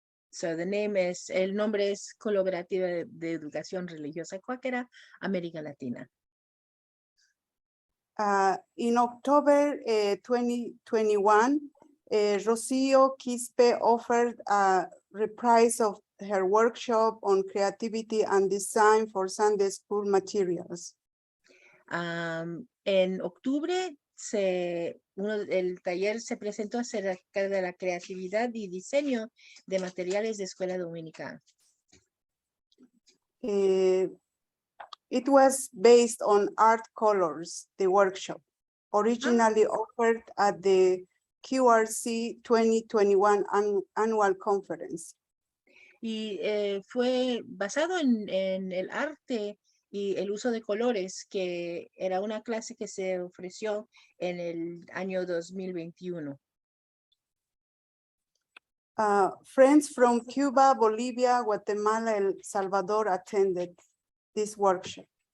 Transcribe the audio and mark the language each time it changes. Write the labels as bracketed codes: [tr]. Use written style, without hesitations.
[es] So el nombre es Colaborativa de Educación Religiosa Cuáquera, América Latina. [en] In October 2021, Rocío Quispe offered a reprise of her workshop on creativity and design for Sunday school materials. [es] En octubre, el taller se presentó acerca de la creatividad y diseño de materiales de escuela dominical. [en] It was based on art colors, the workshop, originally offered at the QRC 2021 annual conference. [es] Y fue basado en el arte y el uso de colores, que era una clase que se ofreció en el año 2021. [en] Friends from Cuba, Bolivia, Guatemala, El Salvador attended this workshop.